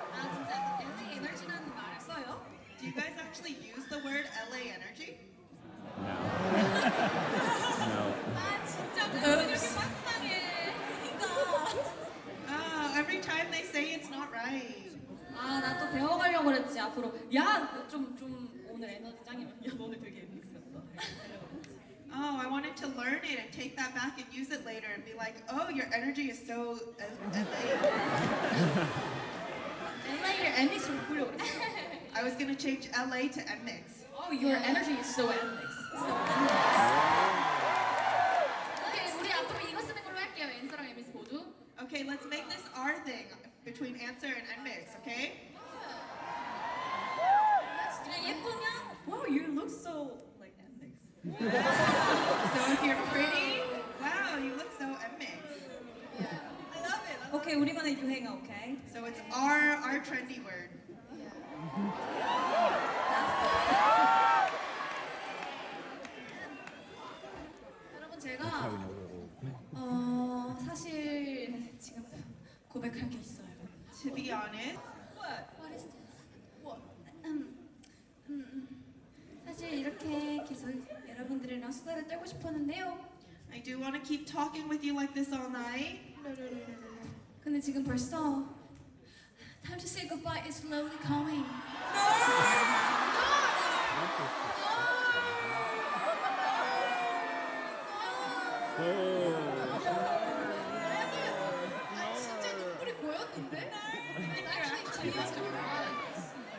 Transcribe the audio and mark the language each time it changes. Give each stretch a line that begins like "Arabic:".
Korean: 진짜 LA 에너지라는 말을 써요?
English: Do you guys actually use the word LA energy? No.
Korean: 진짜 이렇게 빡빡해.
English: Every time they say it's not right.
Korean: 나 또 배워가려고 그랬지 앞으로. 야, 좀 오늘 에너지 짱이야. 야, 너네 되게 믹스했다.
English: Oh, I wanted to learn it and take that back and use it later and be like, oh, your energy is so LA.
Korean: LA를 MX로 보려고 그랬어.
English: I was gonna change LA to NMIXX. Oh, your energy is so MX.
Korean: 오케이, 우리 앞으로 이거 쓰는 걸로 할게요. 엔서랑 MX 모두.
English: Okay, let's make this our thing between Answer and NMIXX, okay?
Korean: 그냥 예쁘면,
English: wow, you look so like MX. So if you're pretty, wow, you look so NMIXX. I love it.
Korean: 오케이, 우리만의 유행어, 오케이.
English: So it's our trendy word.
Korean: 여러분 제가 사실 지금 고백할 게 있어요.
English: To be honest, What is this? What?
Korean: 사실 이렇게 계속 여러분들이랑 수다를 떨고 싶었는데요.
English: I do want to keep talking with you like this all night.
Korean: 근데 지금 벌써
English: time to say goodbye is slowly coming.
Korean: 아니 진짜 눈물이 보였는데?
English: It actually tears in your eyes.